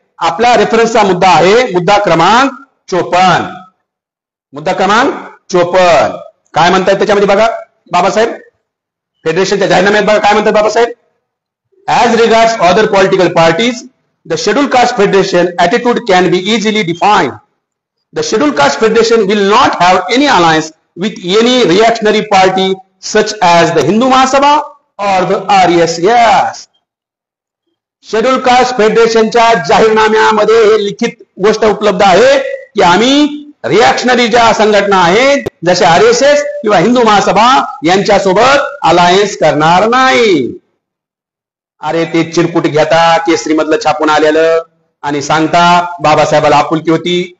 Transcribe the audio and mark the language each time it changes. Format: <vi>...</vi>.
<mr>आपला रेफरन्सचा मुद्दा आहे मुद्दा क्रमांक 54. मुद्दा क्रमांक 54 काय म्हणतात त्याच्यामध्ये बघा बाबासाहेब. फेडरेशनच्या जाहीरनाम्यात बघा काय म्हणतात Babasaheb.</mr> <en>As regards other political parties, the scheduled caste federation attitude can be easily defined. The scheduled caste federation will not have any alliance with any reactionary party such as the Hindu Mahasabha or the RSS.</en> <mr>Schedule caste फेडरेशनच्या जाहीरनाम्यामध्ये हे लिखित गोष्ट उपलब्ध आहे की आम्ही रिॲक्शनरी ज्या संघटना आहेत जसे RSS किंवा हिंदू महासभा यांच्यासोबत अलायन्स करणार नाही. अरे ते चिरकुट घेता केसरी मधलं छापून आलेलं आणि सांगता बाबासाहेबाला आपुलकी होती.</mr>